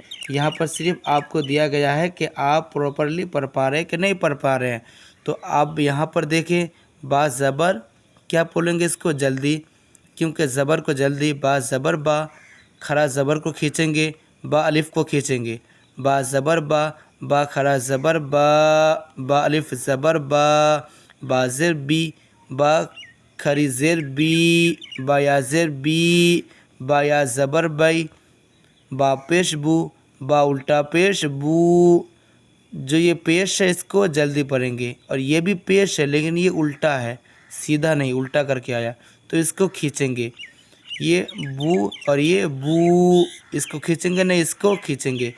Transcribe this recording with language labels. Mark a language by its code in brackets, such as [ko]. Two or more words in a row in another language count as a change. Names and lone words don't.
[ur] یہاں پر صرف آپ کو دیا گیا ہے کہ آپ پراپرلی پڑھ پا رہے ہیں کہ نہیں پڑھ پا رہے ہیں۔ تو آپ یہاں پر دیکھیں با زبر کیا بولیں گے اس کو جلدی، کیونکہ زبر کو جلدی با زبر با، کھڑا زبر کو کھینچیں گے، با الف کو کھینچیں گے، با زبر با، با کھڑا زبر با، با الف زبر با، با زر بی، با کھری زیر بی، با یا زیر بی، با یا زبر بی، با پیش بو، با الٹا پیش بو۔ جو یہ پیش ہے اس کو جلدی پڑھیں گے، اور یہ بھی پیش ہے لیکن یہ الٹا ہے، سیدھا نہیں الٹا کر کے آیا، تو اس کو کھینچیں گے۔ یہ بو اور یہ بو، اس کو کھینچیں گے نہیں اس کو کھینچیں گے۔